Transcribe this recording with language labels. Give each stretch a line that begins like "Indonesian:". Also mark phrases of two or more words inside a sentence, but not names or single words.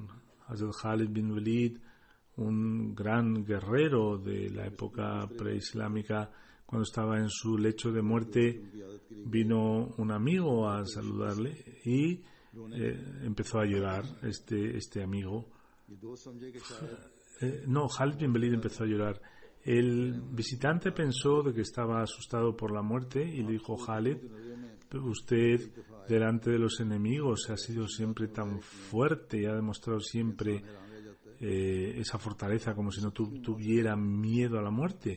Spanish: Hazrat Khalid bin Walid, un gran guerrero de la época preislámica, cuando estaba en su lecho de muerte, vino un amigo a saludarle y empezó a llorar este amigo. Khalid bin Walid empezó a llorar. El visitante pensó de que estaba asustado por la muerte y le dijo: Khalid, usted delante de los enemigos ha sido siempre tan fuerte y ha demostrado siempre esa fortaleza, como si no tuviera miedo a la muerte.